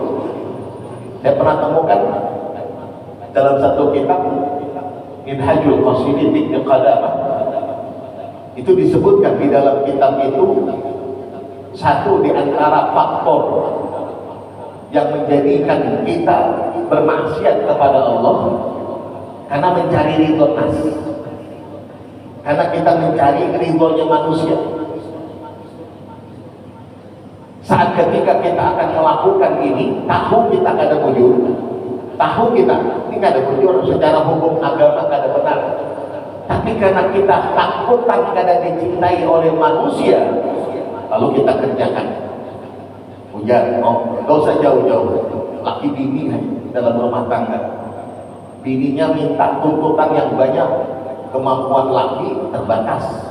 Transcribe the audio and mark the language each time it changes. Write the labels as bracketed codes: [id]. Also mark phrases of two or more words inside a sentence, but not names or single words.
[id] Saya pernah temukan dalam satu kitab Minhajul Qasidin Ibn Qadamah, itu disebutkan di dalam kitab itu satu di antara faktor yang menjadikan kita bermaksiat kepada Allah karena mencari ridho nas, karena kita mencari ridhonya manusia. Saat ketika kita akan melakukan ini, tahu kita [bjn] kada bujur, [id] tahu kita ini [bjn] kada bujur [id] secara hukum agama kada benar, tapi karena kita takutan kada dicintai oleh manusia, lalu kita kerjakan. Hujan, gak usah jauh-jauh, laki bini dalam rumah tangga, bininya minta tuntutan yang banyak, kemampuan laki terbatas.